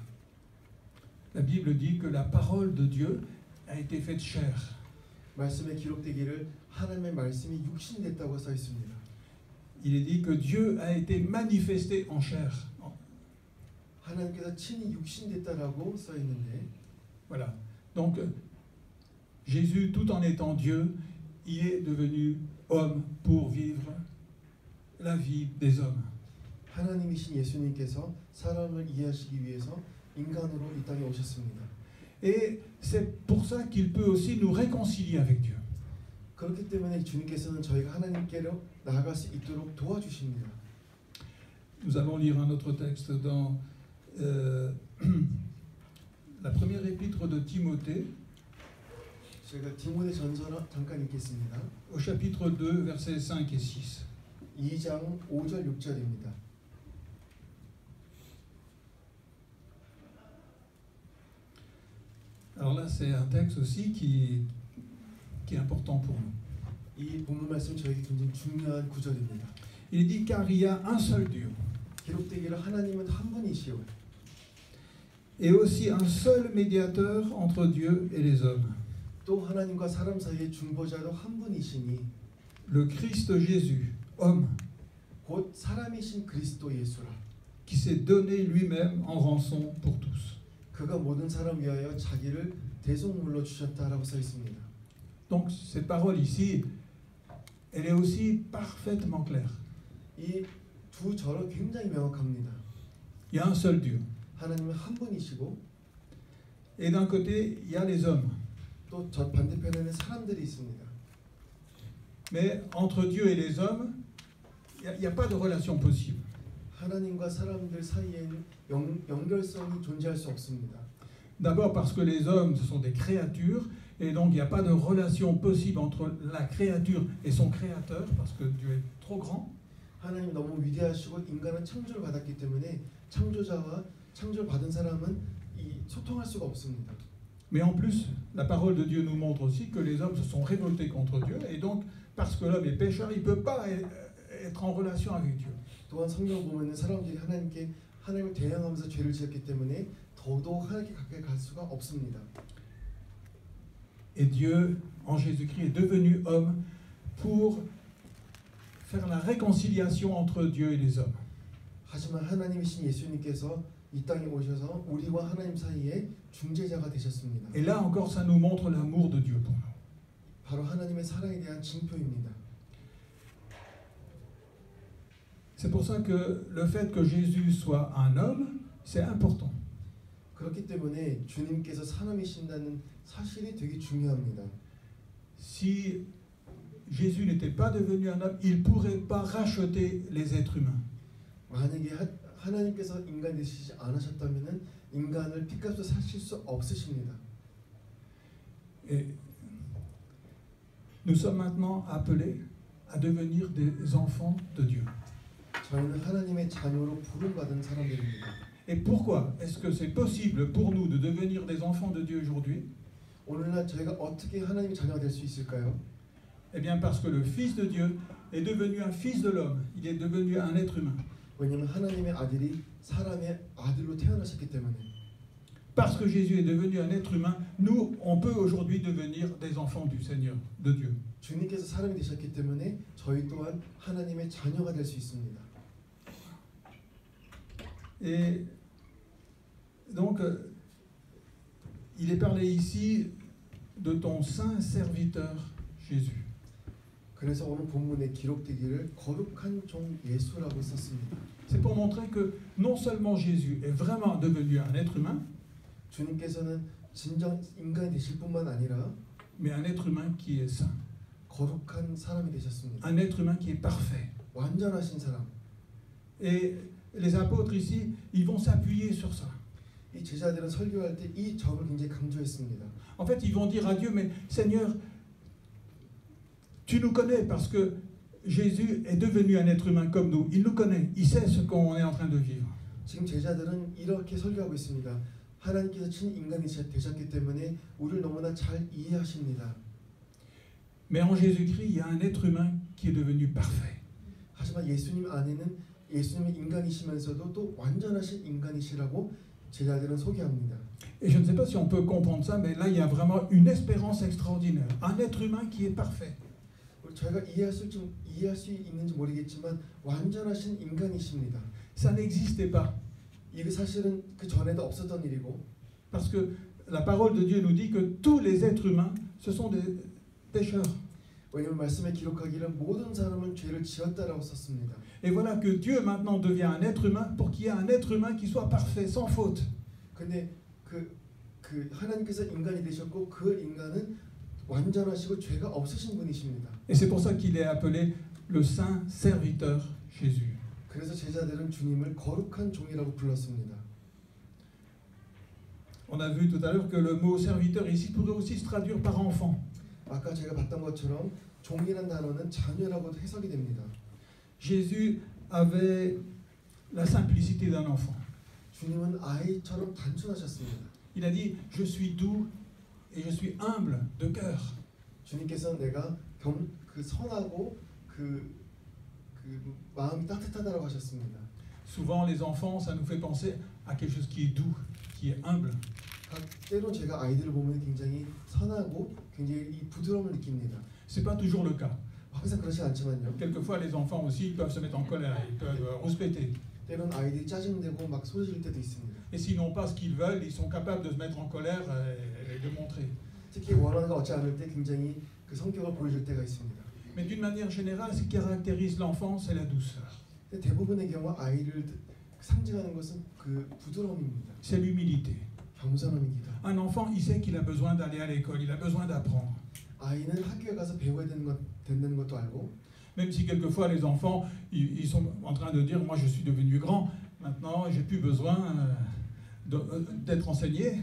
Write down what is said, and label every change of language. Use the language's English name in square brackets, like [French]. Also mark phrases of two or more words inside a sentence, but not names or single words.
[French] La Bible dit que la parole de Dieu a été faite chair. [Korean] 말씀에 기록되기를 하나님의 말씀이 육신됐다고 써 있습니다. [French] Il est dit que Dieu a été manifesté en chair. [Korean] 하나님께서 친히 육신됐다라고 써 있는데, [French] Voilà. Donc Jésus, tout en étant Dieu, il est devenu homme pour vivre la vie des hommes. [Korean] 하나님이신 예수님께서 사람을 이해하시기 위해서 인간으로 이 땅에 오셨습니다. [French] Et c'est pour ça qu'il peut aussi nous réconcilier avec Dieu. [Korean] 그렇기 때문에 주님께서는 저희가 하나님께로 나아갈 수 있도록 도와주십니다. [French] Nous allons lire un autre texte dans la première épître de Timothée, [Korean] 제가 디모데 전서 잠깐 읽겠습니다. [French] au chapitre 2, versets 5 et 6. [Korean] 2장 5절 6절입니다. [French] Alors là, c'est un texte aussi qui est important pour nous. [Korean] 이 본문 말씀 저에게 굉장히 중요한 구절입니다. [French] Il dit car il y a un seul Dieu [Korean] 기록되기를 하나님은 한 분이시오. [French] et aussi un seul médiateur entre Dieu et les hommes, [Korean] 또 하나님과 사람 사이의 중보자도 한 분이시니 [French] le Christ Jésus, homme, [Korean] 곧 사람이신 그리스도 예수라. [French] qui s'est donné lui-même en rançon pour tous. [Korean] 그가 모든 사람 위하여 자기를 대속물로 주셨다라고 써 있습니다. [French] Donc cette parole ici, elle est aussi parfaitement claire. [Korean] 이 두 절은 굉장히 명확합니다. [French] Il y a un seul Dieu. [Korean] 하나님은 한 분이시고 [French] Et d'un côté, il y a les hommes. [Korean] 또 저 반대편에는 사람들이 있습니다. [French] Mais entre Dieu et les hommes, il n'y a pas de relation possible. [Korean] 하나님과 사람들 사이에는 연결성이 존재할 수 없습니다. [French] D'abord parce que les hommes, ce sont des créatures, et donc il n'y a pas de relation possible entre la créature et son créateur, parce que Dieu est trop grand. [Korean] 하나님 너무 위대하시고 인간은 창조를 받았기 때문에 창조자와 창조를 받은 사람은 소통할 수가 없습니다. [French] Mais en plus, la parole de Dieu nous montre aussi que les hommes se sont révoltés contre Dieu, et donc parce que l'homme est pécheur, il ne peut pas être en relation avec Dieu. [Korean] 또한 성경 보면은 사람들이 하나님을 대항하면서 죄를 지었기 때문에 더더욱 하나님께 가까이 갈 수가 없습니다. [French] Et Dieu, en Jésus-Christ, est devenu homme pour faire la réconciliation entre Dieu et les hommes. [Korean] 하지만 하나님이신 예수님께서 이 땅에 오셔서 우리와 하나님 사이에 중재자가 되셨습니다. [French] Et là encore, ça nous montre l'amour de Dieu pour nous. [Korean] 바로 하나님의 사랑에 대한 징표입니다. [French] C'est pour ça que le fait que Jésus soit un homme, c'est important. [Korean] 그렇기 때문에 주님께서 사람이신다는 사실이 되게 중요합니다. [French] Si Jésus n'était pas devenu un homme, il ne pourrait pas racheter les êtres humains. [Korean] 만약에 하나님께서 인간 되시지 않으셨다면은 인간을 핏값으로 사실 수 없으십니다. [French] Et nous sommes maintenant appelés à devenir des enfants de Dieu. [Korean] 저희는 하나님의 자녀로 부름받은 사람들입니다. [French] Et pourquoi est-ce que c'est possible pour nous de devenir des enfants de Dieu aujourd'hui? [Korean] 오늘날 저희가 어떻게 하나님의 자녀가 될 수 있을까요? [French] Eh bien parce que le Fils de Dieu est devenu un fils de l'homme, il est devenu un être humain. [Korean] 왜냐하면 하나님의 아들이 사람의 아들로 태어나셨기 때문에. [French] Parce que Jésus est devenu un être humain, nous, on peut aujourd'hui devenir des enfants du Seigneur, de Dieu. [Korean] 주님께서 사람이 되셨기 때문에 저희 또한 하나님의 자녀가 될 수 있습니다. [French] Et donc, il est parlé ici de ton saint serviteur Jésus. [Korean] 그래서 오늘 본문에 기록되기를 거룩한 종 예수라고 썼습니다. [French] C'est pour montrer que non seulement Jésus est vraiment devenu un être humain, [Korean] 주님께서는 진정 인간이 되실 뿐만 아니라 [French] mais un être humain qui est saint, [Korean] 거룩한 사람이 되셨습니다. [French] un être humain qui est parfait. [Korean] 완전하신 사람. [French] Et les apôtres ici, ils vont s'appuyer sur ça. [Korean] 이 제자들은 설교할 때 이 점을 굉장히 강조했습니다. [French] En fait, ils vont dire à Dieu, mais Seigneur, tu nous connais parce que Jésus est devenu un être humain comme nous. Il nous connaît, il sait ce qu'on est en train de vivre. [Korean] 지금 제자들은 이렇게 설교하고 있습니다. 하나님께서 친인간이 되셨기 때문에 우리를 너무나 잘 이해하십니다. [French] Mais en Jésus-Christ, il y a un être humain qui est devenu parfait. [Korean] 하지만 예수님 안에는 예수님이 인간이시면서도 또 완전하신 인간이시라고 제자들은 소개합니다. [French] Et je ne sais pas si on peut comprendre ça, mais là, il y a vraiment une espérance extraordinaire. Un être humain qui est parfait. [Korean] 저희가 이해할 수 있는지 모르겠지만 완전하신 인간이십니다. [French] Ça n'existait pas. [Korean] 이게 사실은 그 전에도 없었던 일이고. [French] Parce que la parole de Dieu nous dit que tous les êtres humains, ce sont des pécheurs. [Korean] 왜냐하면 말씀에 기록하기를 모든 사람은 죄를 지었다라고 썼습니다. [French] Et voilà que Dieu maintenant devient un être humain pour qu'il y ait un être humain qui soit parfait, sans faute. [Korean] 근데 그 하나님께서 인간이 되셨고 그 인간은 완전하시고 죄가 없으신 분이십니다. [French] Et c'est pour ça qu'il est appelé le saint serviteur Jésus. [Korean] 그래서 제자들은 주님을 거룩한 종이라고 불렀습니다. [French] On a vu tout à l'heure que le mot serviteur ici pourrait aussi se traduire par enfant. [Korean] 아까 제가 봤던 것처럼 종이라는 단어는 자녀라고도 해석이 됩니다. [French] Jésus avait la simplicité d'un enfant. [Korean] 주님은 아이처럼 단순하셨습니다. [French] Il a dit, je suis doux et je suis humble de cœur. [Korean] 주님께서는 내가 선하고 그 마음이 따뜻하다라고 하셨습니다. [French] Souvent les enfants, ça nous fait penser à quelque chose qui est doux, qui est humble. [Korean] 때로 제가 아이들을 보면 굉장히 선하고 굉장히 이 부드러움을 느낍니다. [French] C'est pas toujours le cas. [Korean] 항상 그렇지 않지만요. [French] Quelquefois les enfants aussi peuvent se mettre en colère, ils peuvent rouspéter. [Korean] 때로는 아이들이 짜증내고 막 소리 지를 때도 있습니다. [French] Et s'ils n'ont pas ce qu'ils veulent, ils sont capables de se mettre en colère et de montrer. [Korean] 특히 원하는 거 얻지 않을 때 굉장히 그 성격을 보여줄 때가 있습니다. [French] Mais d'une manière générale, ce qui caractérise l'enfant, c'est la douceur. [Korean] 근데 대부분의 경우 아이를 상징하는 것은 그 부드러움입니다. [French] C'est l'humilité. [Korean] 겸손함입니다. [French] Un enfant, il sait qu'il a besoin d'aller à l'école, il a besoin d'apprendre. [Korean] 아이는 학교에 가서 배워야 되는 것도 알고. [French] Même si quelquefois les enfants, ils sont en train de dire, moi je suis devenu grand, maintenant j'ai plus besoin d'être enseigné.